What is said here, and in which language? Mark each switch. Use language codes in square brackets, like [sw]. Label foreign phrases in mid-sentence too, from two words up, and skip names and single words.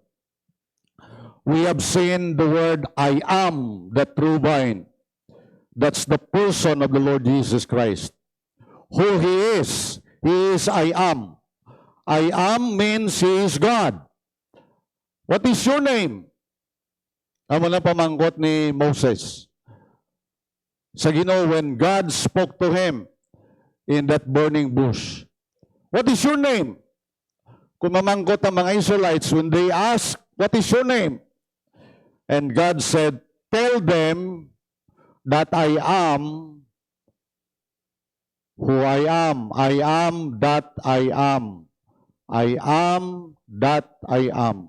[en] We have seen the word, I am the true vine. That's the person of the Lord Jesus Christ. Who he is I am. I am means he is God. What is your name? [hil] Amo na pamangkot ni Moses. Sa Ginoo, [en] when God spoke to him in that burning bush, what is your name? [hil] Kung mamangkot ang mga [en] Israelites, when they ask, what is your name? And God said, tell them that I am who I am. I am that I am. I am that I am.